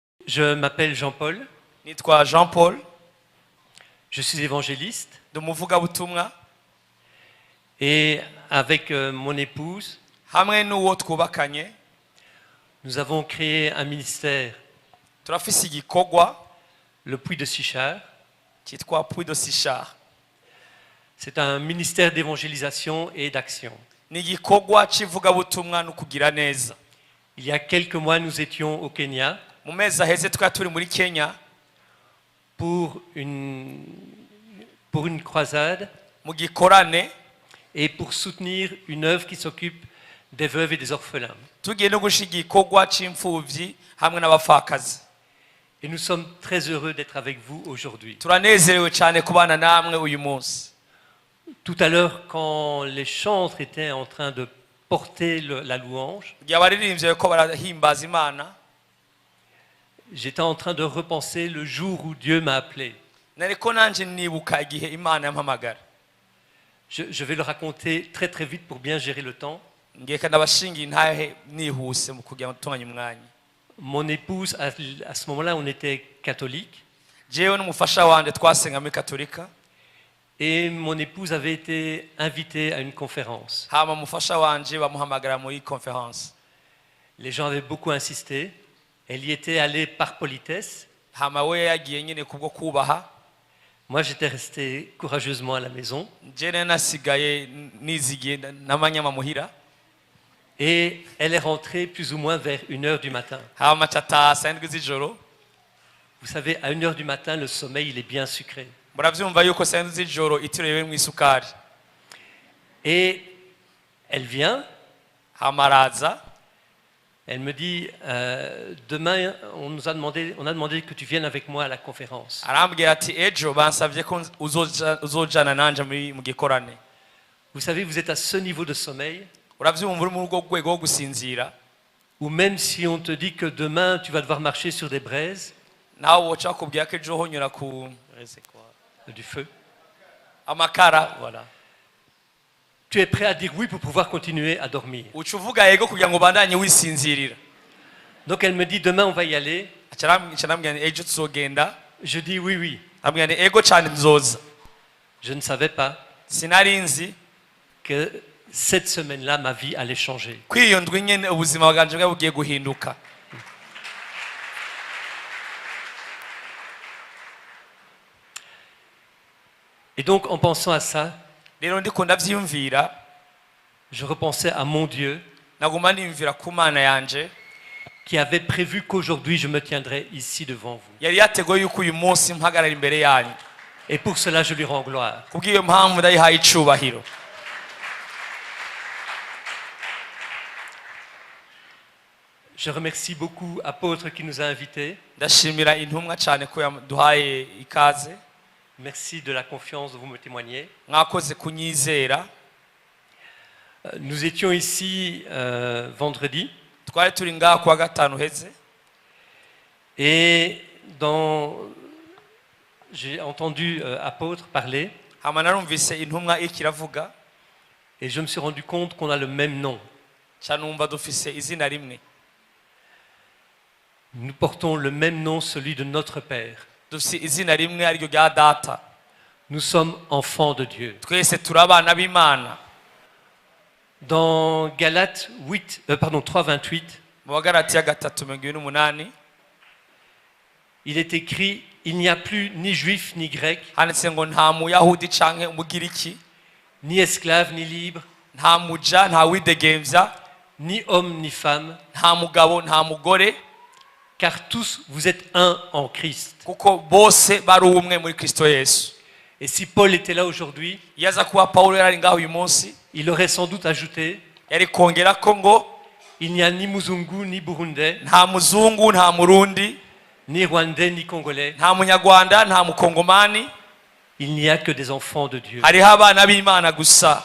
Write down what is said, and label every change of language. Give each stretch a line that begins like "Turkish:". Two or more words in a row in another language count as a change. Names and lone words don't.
French: Je m'appelle Jean-Paul.
Rundi: Nitwa Jean Paul,
French: Je suis évangéliste.
Rundi: ndi umuvugabutumwa
French: Et avec mon épouse,
Rundi: hamwe n'uwo twubakanye
French: nous avons créé un ministère,
Rundi: turafise igikorwa
French: le Puy de Sichard.
Rundi: cyitwa Puy de Sichard.
French: C'est un ministère d'évangélisation et d'action.
Rundi: Ni igikorwa c'ivugabutumwa no kugira neza.
French: Il y a quelques mois, nous étions au Kenya
Rundi: Mu mezi aheze twari turi muri Kenya
French: pour une croisade
Rundi: mu gikorane
French: et pour soutenir une œuvre qui s'occupe des veuves et des orphelins.
Rundi: tugiye no gushiga igikorwa c'imfuvyi hamwe n'abapfakazi.
French: Et nous sommes très heureux d'être avec vous aujourd'hui.
Rundi: Turanezerewe cyane kubana namwe uyu munsi.
French: Tout à l'heure, quand les chantres étaient en train de porter la louange,
Rundi: Igihe abaririmbyi ko barahimbaza Imana,
French: j'étais en train de repenser le jour où Dieu m'a appelé.
Rundi: nariko nanje nibuka igihe Imana yampamagara.
French: Je vais le raconter très très vite pour bien gérer le temps.
Rundi: Ngeka ndabashingiye intahe nihuse mu kugira ngo tunganye umwanya.
French: Mon épouse, à ce moment-là, on était catholique.
Rundi: Jewe n'umufasha wanje twasenga muri Katolika.
French: Et mon épouse avait été invitée à une conférence.
Rundi: Hama umufasha wanje bamuhamagara muri conférence.
French: Les gens avaient beaucoup insisté. Elle y était allée par politesse.
Rundi: Hama we yagiye nyine kubwo kubaha.
French: Moi, j'étais resté courageusement à la maison.
Rundi: Jene nasigaye nizigiye n'amanyama muhira.
French: Et elle est rentrée plus ou moins vers 1h du matin.
Rundi: Hama chata sandwi z'ijoro.
French: Vous savez, à 1h du matin, le sommeil, il est bien sucré.
Rundi: Muravyumva yuko sandwi z'ijoro itirewe mu isukari.
French: Et elle vient.
Rundi: Hama araza.
French: Elle me dit, demain, on a demandé que tu viennes avec moi à la conférence.
Rundi: Arambwira ati ejo bansavye ko uzojana nanje mu gikorane.
French: Vous savez, vous êtes à ce niveau de sommeil
Rundi: Uravyumva uri mu rwo rwego rwo gusinzira.
French: où même si on te dit que demain, tu vas devoir marcher sur des braises,
Rundi: Nawe woca bakubwira ko ejo honyura ku
French: du feu,
Rundi: amakara.
French: voilà. Tu es prêt à dire oui pour pouvoir continuer à dormir.
Rundi: Uca uvuga yego kugira ngo bandanye wisinzirira.
French: Donc elle me dit, demain, on va y aller.
Rundi: Acarambwira ejo tuzogenda.
French: Je dis oui, oui.
Rundi: Ambwira ego cyane nzoza.
French: Je ne savais pas
Rundi: Sinari nzi
French: que cette semaine-là, ma vie allait changer.
Rundi: ko iyo ndwi nyene ubuzima bwanje bwa bugiye guhinduka.
French: Et donc, en pensant à ça,
Rundi: Rero ndiko ndavyiyumvira,
French: je repensais à mon Dieu
Rundi: naguma niyumvira ku Mana yanje
French: qui avait prévu qu'aujourd'hui, je me tiendrais ici devant vous.
Rundi: yari yateguye yuko uyu munsi mpagarara imbere yanyu.
French: Et pour cela, je lui rends gloire.
Rundi: Kubw'iyo mpamvu ndayihaye icubahiro.
French: Je remercie beaucoup Apôtre qui nous a invités.
Rundi: Ndashimira intumwa cyane ko yaduhaye ikaze.
French: Merci de la confiance dont vous me témoignez.
Rundi: Mwakoze kunyizera.
French: Nous étions ici vendredi
Rundi: Twari turi ngaha kuwa gatanu heze.
French: et j'ai entendu Apôtre parler
Rundi: Hama narumvise intumwa ikiravuga.
French: et je me suis rendu compte qu'on a le même nom.
Rundi: Canumva dufise izina rimwe.
French: Nous portons le même nom, celui de notre Père.
Rundi: Dufise izina rimwe ariryo rya data.
French: Nous sommes enfants de Dieu.
Rundi: Twese turi abana b'Imana.
French: Dans Galates 3:28,
Rundi: Mu Bagalatiya 3:28
French: il est écrit « Il n'y a plus ni juif ni grec,
Rundi: handitse ngo nta muyahudi canke umugiriki,
French: ni esclave ni libre,
Rundi: nta muja nta widegemvya,
French: ni homme ni femme,
Rundi: nta mugabo nta mugore,
French: car tous vous êtes un en Christ.
Rundi: kuko bose bari umwe muri Kristo Yesu. »
French: Et si Paul était là aujourd'hui,
Rundi: Iyo aza kuba Pawulo yari ngaho uyu munsi,
French: il aurait sans doute ajouté
Rundi: yari kongera ko ngo
French: « Il n'y a ni Muzungu ni Burundais,
Rundi: nta muzungu nta murundi,
French: ni Rwandais ni Congolais,
Rundi: nta munyarwanda nta mukongomani,
French: il n'y a que des enfants de Dieu.
Rundi: hariho abana b'Imana gusa.